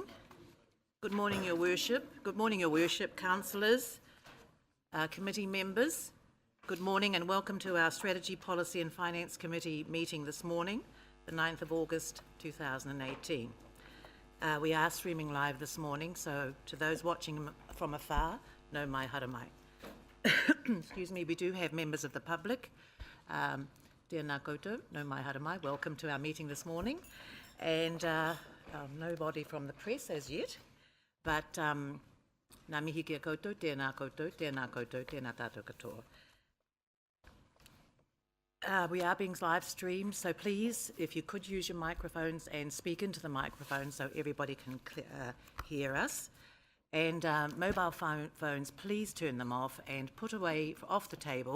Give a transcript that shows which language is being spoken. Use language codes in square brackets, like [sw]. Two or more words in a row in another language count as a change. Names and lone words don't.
[en] Good morning, Your Worship. Good morning, Your Worship, councillors, committee members. Good morning and welcome to our Strategy, Policy and Finance Committee meeting this morning, the 9th of August 2018. We are streaming live this morning, so to those watching from afar, [mi] no mai haramai. [en] Excuse me, we do have members of the public. [mi] Tēnā koutou, no mai haramai, [en] welcome to our meeting this morning. And nobody from the press as yet, but [mi] ngā mihi kia koutou, tēnā koutou, tēnā koutou, tēnā tātou katoa. [en] We are being live streamed, so please, if you could use your microphones and speak into the microphone so everybody can hear us. And mobile phones, please turn them off and put away off the table.